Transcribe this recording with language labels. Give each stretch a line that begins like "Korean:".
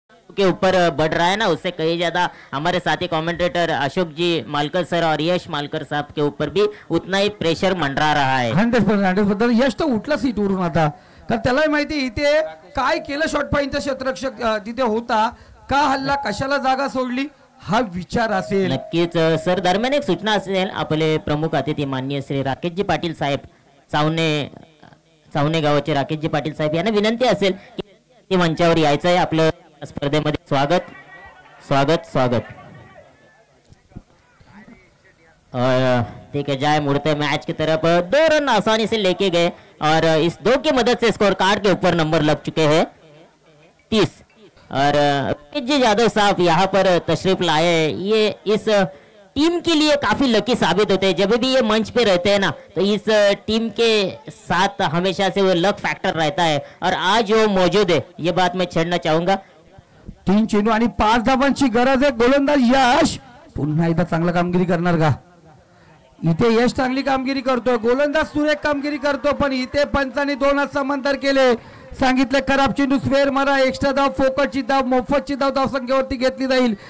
Hindi: के ऊपर बढ़ रहा है ना, उससे कहीं ज्यादा हमारे साथी कमेंटेटर अशोक जी मालकर सर और यश मालकर साहब के ऊपर भी उतना ही प्रेशर मंडरा रहा है.
Marathi: 100% यश तर उठला सीटवरून आता, तर त्यालाही माहिती इथे काय केलं. शॉर्ट पॉईंटचा क्षेत्ररक्षक तिथे होता, का हल्ला, कशाला जागा सोडली, हा विचार असेल. नक्कीच सर. दरम्यान एक सूचना असेल, आपले प्रमुख अतिथी माननीय श्री राकेशजी पाटील साहेब, चावणे गावाचे राकेशजी पाटील साहेब यांना विनंती असेल की मंचावर यायचं आहे. आपलं स्पर्धेमध्ये स्वागत स्वागत स्वागत.
Hindi: और ठीक है, जाए मुड़ते मैच की तरफ. 2 रन आसानी से लेके गए और इस 2 की मदद से स्कोर कार्ड के ऊपर नंबर लग चुके हैं 30. और जी यादव साहब यहाँ पर तशरीफ लाए, ये इस टीम के लिए काफी लकी साबित होते हैं. जब भी ये मंच पे रहते हैं ना, तो इस टीम के साथ हमेशा से वो लक फैक्टर रहता है और आज वो मौजूद है, ये बात मैं छेड़ना चाहूंगा.
Marathi: 3 चेंडू आणि 5 धावांची गरज आहे. गोलंदाज यश पुन्हा एकदा चांगला कामगिरी करणार का? इथे यश चांगली कामगिरी करतोय, गोलंदाज सुरेख कामगिरी करतो, पण इथे पंचांनी 2 समांतर केले. सांगितले खराब चेंडू स्क्वेअर मारा, एक्स्ट्रा धाव, फोकटची धाव, मोफतची धाव धावसंख्येवरती घेतली जाईल.